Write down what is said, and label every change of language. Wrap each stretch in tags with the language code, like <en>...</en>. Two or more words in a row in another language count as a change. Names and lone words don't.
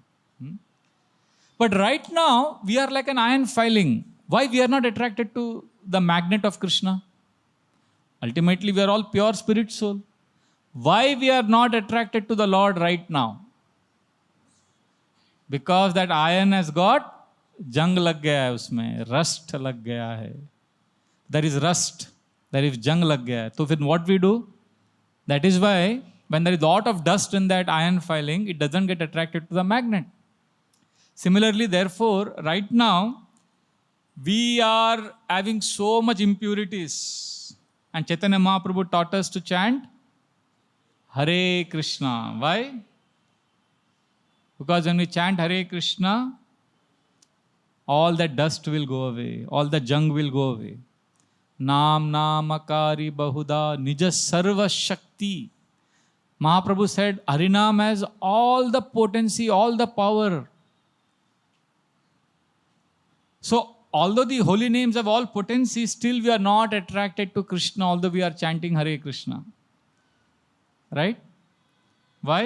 <en>But right now, we are like an iron filing. Why we are not attracted to the magnet of Krishna? Ultimately, we are all pure spirit soul. Why we are not attracted to the Lord right now? Because that iron has got</en> <hi>जंग लग गया है उसमें, रस्ट लग गया है.</hi> <en>There is rust, there is</en> <hi>जंग लग गया है.</hi> <en>So then what we do? That is why when there is a lot of dust in that iron filing, it doesn't get attracted to the magnet. Similarly, therefore, right now, we are having so much impurities. And Chaitanya Mahaprabhu taught us to chant Hare Krishna. Why? Because when we chant Hare Krishna, all that dust will go away, all the junk will go away.</en> <sa>नामचरितादि बहुधा निज सर्व शक्ति.</sa> <en>Mahaprabhu said, Harinam has all the potency, all the power. So, although the holy names have all potency, still we are not attracted to Krishna, although we are chanting Hare Krishna. Right? Why?</en>